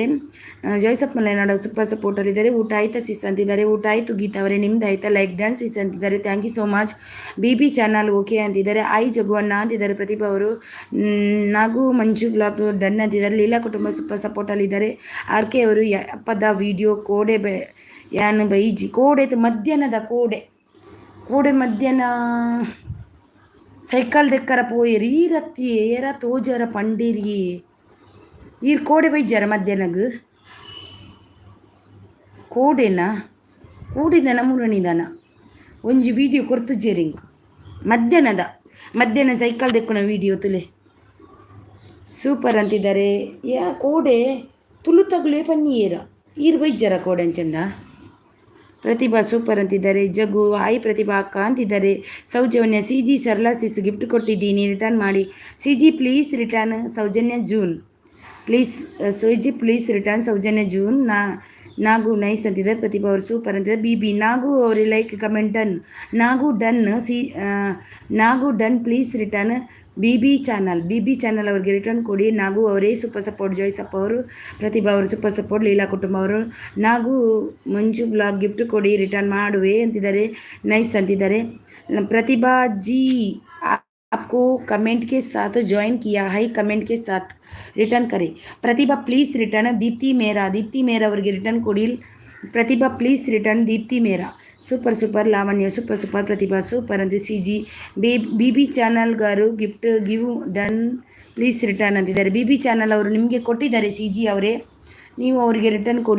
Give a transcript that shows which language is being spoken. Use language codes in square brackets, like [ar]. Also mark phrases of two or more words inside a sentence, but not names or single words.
[kn] ಜೋಯ್ಸಪ್ ಮಲೆನಾಡು ಸೂಪರ್ ಸಪೋರ್ಟಲ್ಲಿದ್ದಾರೆ. ಊಟ ಆಯ್ತಾ ಸಿಸ್ ಅಂತಿದ್ದಾರೆ. ಊಟ ಆಯಿತು ಗೀತಾ ಅವರೇ ನಿಮ್ದು ಆಯ್ತಾ? [en] like dance sis [kn] ಅಂತಿದ್ದಾರೆ. [en] thank you so much. [kn] BB ಚಾನಲ್ ಓಕೆ ಅಂತಿದ್ದಾರೆ. ಜಗುವಣ್ಣ ಅಂತಿದ್ದಾರೆ. ಪ್ರತಿಭಾ ಅವರು ನಾಗು ಮಂಜು [en] blog done [kn] ಅಂತಿದ್ದಾರೆ. ಲೀಲಾ ಕುಟುಂಬ ಸೂಪರ್ ಸಪೋರ್ಟಲ್ಲಿದ್ದಾರೆ. [tcy] RK ಅವರು ಅಪ್ಪದ ವಿಡಿಯೋ ಕೋಡೆ ಯಾನು ಬೈಜಿ ಕೋಡೆ ಮಧ್ಯಾಹ್ನದ ಕೋಡೆ ಮಧ್ಯಾಹ್ನ ಸೈಕಲ್ ದೆಕ್ಕರ ಪೋಯರು ಈರತ್ತಿ ಏರ ತೋಜರ ಪಂಡೇರಿ ಈರ್ ಕೋಡೆ ಬೈಜಾರ ಮಧ್ಯಾಹ್ನಗ್ ಕೋಡಿದನ ಮುರಣಿದನ ಒಂಜಿ ವಿಡಿಯೋ ಕೊರ್ತುಜೇರಿಂಗ್ ಮಧ್ಯಾಹ್ನ ಸೈಕಲ್ ದೆಕ್ಕುನ ವಿಡಿಯೋ ತುಲೆ ಸೂಪರ್ ಅಂತಿದ್ದಾರೆ. ಕೋಡೆ ತುಳು ತಗುಲೇ ಪನ್ನೀರ ಈರ್ ಬೈಜಾರ ಕೋಡೆ ಅಂಚಂಡ. [kn] ಪ್ರತಿಭಾ ಸೂಪರ್ ಅಂತಿದ್ದಾರೆ. ಜಗ್ಗು ಹಾಯ್ ಪ್ರತಿಭಾ ಅಕ್ಕ ಅಂತಿದ್ದಾರೆ. ಸೌಜನ್ಯ ಸಿ ಜಿ ಸರ್ಲಾ [en] sis gift [kn] ಕೊಟ್ಟಿದ್ದೀನಿ ರಿಟರ್ನ್ ಮಾಡಿ. [en] C G please return. Soujanya June please. C please return Soujanya June. Nagu nice ಅಂತಿದ್ದಾರೆ. ಪ್ರತಿಭಾ ಅವರು ಸೂಪರ್ ಅಂತಿದ್ದಾರೆ. BB ನಾಗು ಅವ್ರಿ like comment done. Nagu done please return. [kn] BB ಚಾನಲ್ ಅವ್ರಿಗೆ ರಿಟರ್ನ್ ಕೊಡಿ. ನಾಗು ಅವರೇ ಸೂಪರ್ ಸಪೋರ್ಟ್. ಜೋಯ್ಸಪ್ಪ ಅವರು ಪ್ರತಿಭಾ ಅವರು [en] super support. [kn] ಲೀಲಾ ಕುಟುಂಬ ಅವರು ನಾಗು ಮಂಜು [en] blog gift [kn] ಕೊಡಿ ರಿಟರ್ನ್ ಮಾಡುವೆ ಅಂತಿದ್ದಾರೆ. ನೈಸ್ ಅಂತಿದ್ದಾರೆ. [hi] प्रतिभा जी आपको कमेंट के साथ ज्वाइन किया है, कमेंट के साथ रिटर्न करें. [kn] प्रतिभा [en] please return. [kn] दीप्ति मेरा ಅವರಿಗೆ ರಿಟರ್ನ್ ಕೊಡಿ. [en] Prathibha please return. Deepti Mera super. Lavanya super. [kn] ಪ್ರತಿಭಾ ಸೂಪರ್ ಅಂತ. [en] ಸಿ ಜಿ BB ಚಾನಲ್ ಗಾರು give done please return ಅಂತಿದ್ದಾರೆ. [kn] BB ಚಾನಲ್ ಅವರು ನಿಮಗೆ ಕೊಟ್ಟಿದ್ದಾರೆ. ಸಿ ಜಿ ಅವರೇ ನೀವು ಅವರಿಗೆ ರಿಟರ್ನ್ ಕೊಡಿ.